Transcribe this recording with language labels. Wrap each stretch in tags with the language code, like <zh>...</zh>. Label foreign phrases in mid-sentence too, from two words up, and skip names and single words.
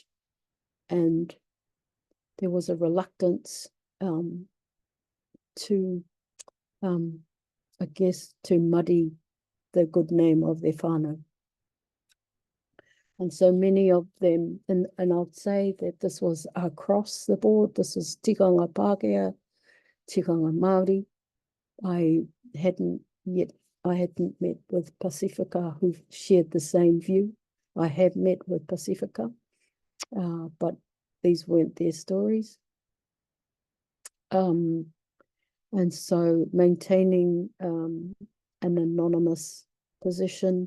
<en>And there was a reluctance to, I guess, to muddy the good name of their whānau. And so many of them, and I'd say that this was across the board. This is</en> <mi>tikanga Pākehā, tikanga Māori.</mi> <en>I hadn't met with Pacifica who shared the same view. I have met with Pacifica, but these weren't their stories. And so maintaining an anonymous position.</en>